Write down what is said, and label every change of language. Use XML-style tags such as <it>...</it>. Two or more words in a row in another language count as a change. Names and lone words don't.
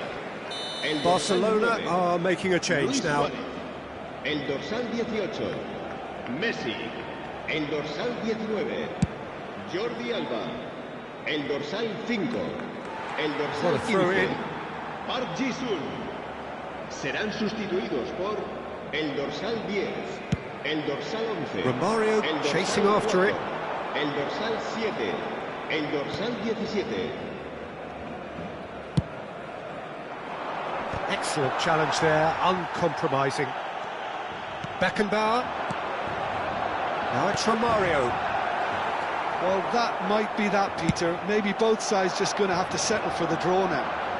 <es>El</es> <en>Barcelona are making a change now.</en> <es>Suárez. El dorsal 18, Messi. El dorsal 19, Jordi Alba. El dorsal 5, el dorsal</es> <en>What a throw</en> <es>15,</es> <en>in. Park Ji-sung.</en> <es>Serán sustituidos por el dorsal 10, el dorsal 11, Romario el dorsal</es> <en>chasing after</en> <es>4,</es> <en>it.</en> <es>el dorsal 7, el dorsal 17.</es> <en>Excellent challenge there, uncompromising. Beckenbauer. Now it's Romario. Well, that might be that, Peter. Maybe both sides just going to have to settle for the draw now.</en>